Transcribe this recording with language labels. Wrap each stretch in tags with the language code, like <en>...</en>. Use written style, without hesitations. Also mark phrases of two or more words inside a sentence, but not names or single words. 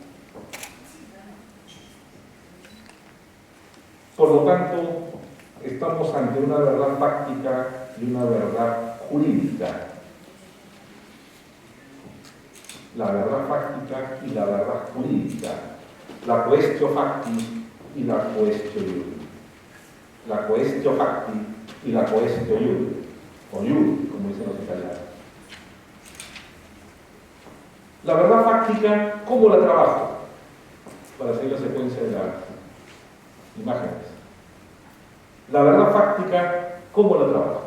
<es>Por lo tanto, estamos ante una verdad fáctica y una verdad jurídica. La verdad fáctica y la verdad jurídica. La</es> <la>quaestio facti</la> <es>y la</es> <la>quaestio iuri.</la> <es>La</es> <la>quaestio facti</la> <es>y la</es> <la>quaestio iuri.</la> <es>O iuri, como dicen los italianos. La verdad fáctica, ¿cómo la trabajo? Para seguir la secuencia de las imágenes. La verdad fáctica, ¿cómo la trabajo?</es>